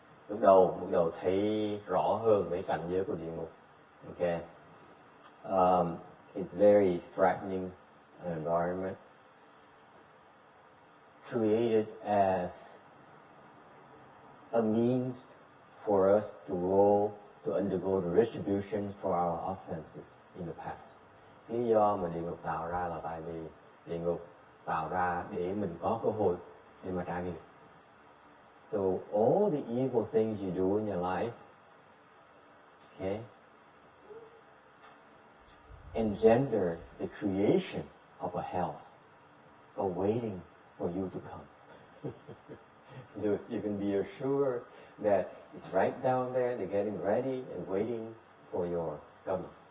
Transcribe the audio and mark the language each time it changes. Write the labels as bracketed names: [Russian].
[Vietnamese] Lúc đầu thấy rõ hơn mấy cảnh giới của địa ngục. [English] Okay, it's very threatening environment, created as a means for us to undergo the retribution for our offenses in the past. [Vietnamese] Lý do mà địa ngục tạo ra là tại vì địa ngục tạo ra để mình có cơ hội để mà trả nghiệp. [English] So all the evil things you do in your life, okay, engender the creation of a hell awaiting for you to come. So you can be assured that it's right down there, they're getting ready and waiting for your coming.